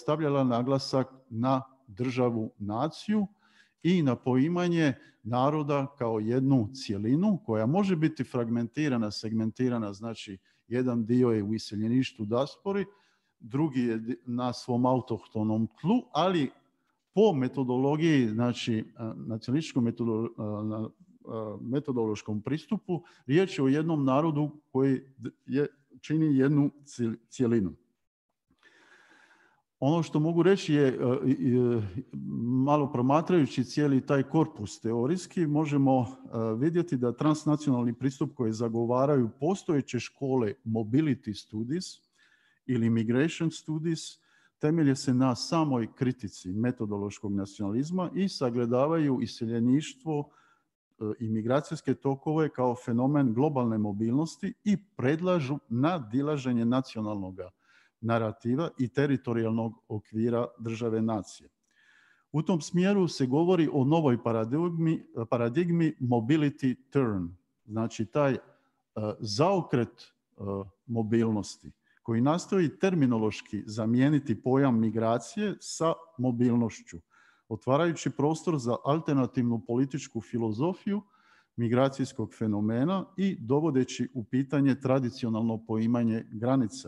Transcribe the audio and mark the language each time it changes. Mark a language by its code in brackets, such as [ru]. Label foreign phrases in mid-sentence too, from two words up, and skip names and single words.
[hr] stavljala naglasak na državu, naciju i na poimanje naroda kao jednu cjelinu koja može biti fragmentirana, segmentirana, znači jedan dio je u iseljeništvu, dijaspori, drugi je na svom autohtonom tlu, ali po metodologiji, znači nacionalističkom metodološkom pristupu, riječ je o jednom narodu koji čini jednu cjelinu. Ono što mogu reći je, malo promatrajući cijeli taj korpus teorijski, možemo vidjeti da transnacionalni pristup koji zagovaraju postojeće škole [en] mobility studies [hr] ili [en] migration studies [hr] temelje se na samoj kritici metodološkog nacionalizma i sagledavaju iseljeništvo i migracijske tokove kao fenomen globalne mobilnosti i predlažu nadilaženje nacionalnog narativa i teritorijalnog okvira države nacije. U tom smjeru se govori o novoj paradigmi [en] mobility turn, [hr] znači taj zaokret mobilnosti koji nastoji terminološki zamijeniti pojam migracije sa mobilnošću, otvarajući prostor za alternativnu političku filozofiju migracijskog fenomena i dovodeći u pitanje tradicionalno poimanje granica.